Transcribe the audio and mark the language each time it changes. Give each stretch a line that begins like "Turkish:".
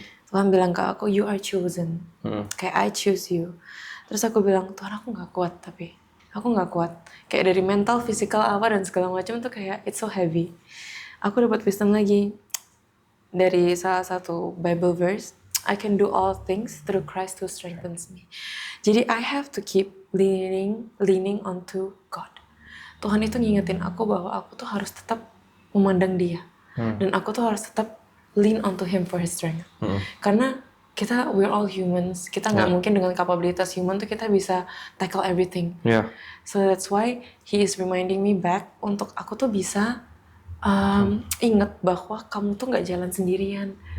Indonesian: Tuhan bilang ke aku,
English: you are chosen.
Indonesian: Kayak
English: I choose you.
Indonesian: Terus aku bilang, Tuhan aku nggak kuat tapi. Aku nggak kuat. Kayak dari mental, physical apa dan segala macam tuh kayak
English: it's so heavy.
Indonesian: Aku dapat wisdom lagi dari salah satu Bible verse.
English: I can do all things through Christ who strengthens me.
Indonesian: Jadi
English: I have to keep leaning onto God.
Indonesian: Tuhan itu ngingetin aku bahwa aku tuh harus tetap memandang Dia. Dan aku tuh harus tetap
English: lean onto Him for His strength.
Indonesian: Karena
English: we're all humans.
Indonesian: Kita nggak mungkin dengan kapabilitas human tuh kita bisa
English: tackle everything. So that's why He is reminding me back
Indonesian: untuk aku tuh bisa ingat bahwa kamu tuh nggak jalan sendirian.